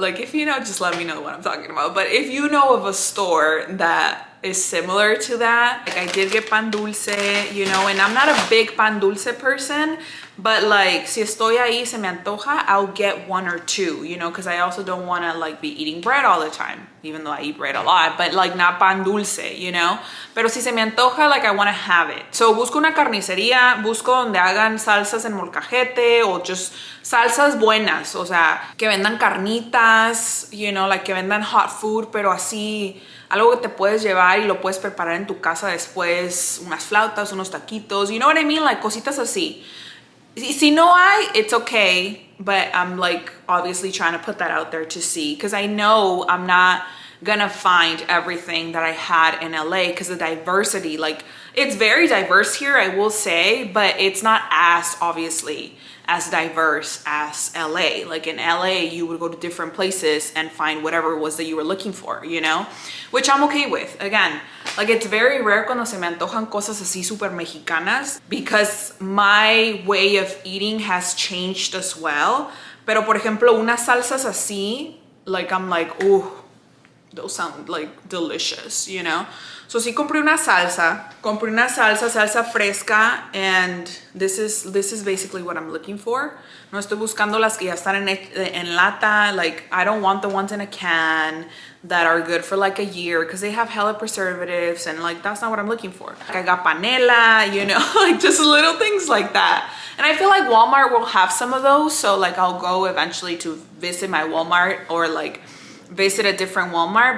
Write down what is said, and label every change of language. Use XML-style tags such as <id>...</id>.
<en>Like if you know, just let me know what I'm talking about. But if you know of a store that is similar to that, like I did get pan dulce, you know, and I'm not a big pan dulce person, but like</en> <es>si estoy ahí se me antoja,</es> <en>I'll get one or two, you know, because I also don't want to like be eating bread all the time, even though I eat bread a lot, but like not pan dulce, you know.</en> <es>Pero si se me antoja,</es> <en>like I want to have it.</en> <es>So busco una carnicería, busco donde hagan salsas en molcajete o just salsas buenas, o sea, que vendan carnitas, you know, like que vendan</es> <en>hot food,</en> <es>pero así algo que te puedes llevar y lo puedes preparar en tu casa después, unas flautas, unos taquitos,</es> <en>you know what I mean,</en> <es>like cositas así. Si no hay,</es> <en>it's okay, but I'm like obviously trying to put that out there to see, because I know I'm not gonna find everything that I had in LA, because the diversity, like it's very diverse here, I will say, but it's not as obviously as diverse as LA. Like in LA, you would go to different places and find whatever it was that you were looking for, you know, which I'm okay with. Again, like it's very rare</en> <es>cuando se me antojan cosas así super mexicanas,</es> <en>because my way of eating has changed as well.</en> <es>Pero por ejemplo, unas salsas así,</es> <en>like I'm like, oh, those sound like delicious, you know. So</en> <es>sí compré una salsa fresca,</es> <en>and this is basically what I'm looking for.</en> <es>No estoy buscando las que ya están en lata.</es> <en>Like I don't want the ones in a can that are good for like a year, because they have hella preservatives, and like that's not what I'm looking for. Like I got panela, you know, like just little things like that. And I feel like Walmart will have some of those, so like I'll go eventually to visit my Walmart, or like visit a different Walmart.</en>